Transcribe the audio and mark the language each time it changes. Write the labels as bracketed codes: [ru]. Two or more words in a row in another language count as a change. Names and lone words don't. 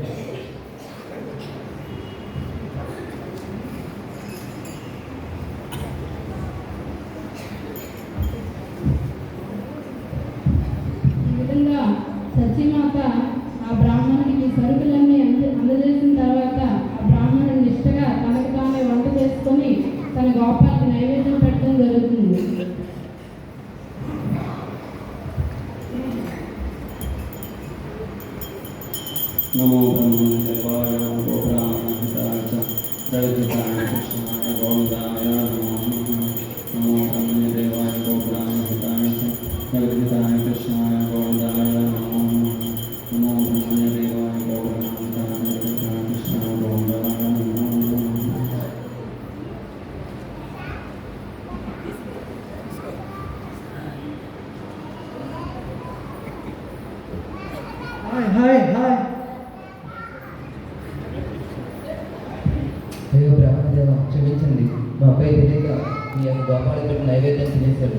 [te] ఈ విధంగా సత్యమాత ఆ బ్రాహ్మణుడికి సరుకులన్నీ అందజేసిన తర్వాత ఆ బ్రాహ్మణుడు నిష్ఠగా తనకు తానే వంట చేసుకొని తన గోపాలకి నైవేద్యం పెట్టడం జరుగుతుంది. [sa] नमो ब्रह्मदेवाय नमो ब्राह्मणहिताय च जगद्धिताय कृष्णाय गोविन्दाय नमो नमो ब्रह्मदेवाय नमो ब्राह्मणहिताय च जगद्धिताय कृष्णाय गोविन्दाय नमो नमो ब्रह्मदेवाय नमो ब्राह्मणहिताय जगद्धिताय कृष्णाय गोविन्दाय नमो [te] హాయ్ అయ్యో బ్రహ్మదేవ క్షమించండి మా అబ్బాయి తెలియక మీ యొక్క గోపాలకి పెట్టి నైవేద్యం తినేశాడు